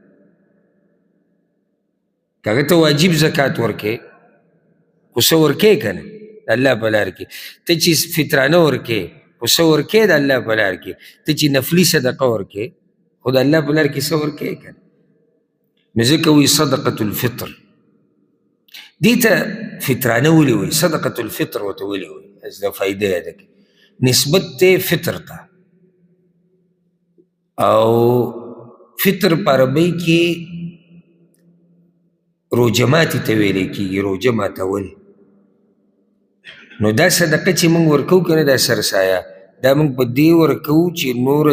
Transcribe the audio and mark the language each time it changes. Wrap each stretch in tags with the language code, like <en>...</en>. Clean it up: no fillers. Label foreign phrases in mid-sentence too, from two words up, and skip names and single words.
<ps>که هغه ته واجب زکات ورکې خو څه ورکې که نه د الله په لار کې ته چې فطرانه ورکې خو څه ورکې د الله په لار کې ته چې نفلي صدقه ورکې خو د الله په لار کې څه ورکې که نه نو ځکه وایي</ps> <ar>صدقة الفطر</ar> <ps>دې ته فطرانه ولې وایي</ps> <ar>صدقة الفطر</ar> <ps>ورته ولې وایي دا فایده یاده کړي نسبت دی فطر ته او فطر په عربۍ کې روژه ماتي ته ویلی کېږي روژه ماتول نو دا صدقه چې موږ ورکوو که نه دا سرسایه دا موږ په دې ورکوو چې نوره</ps>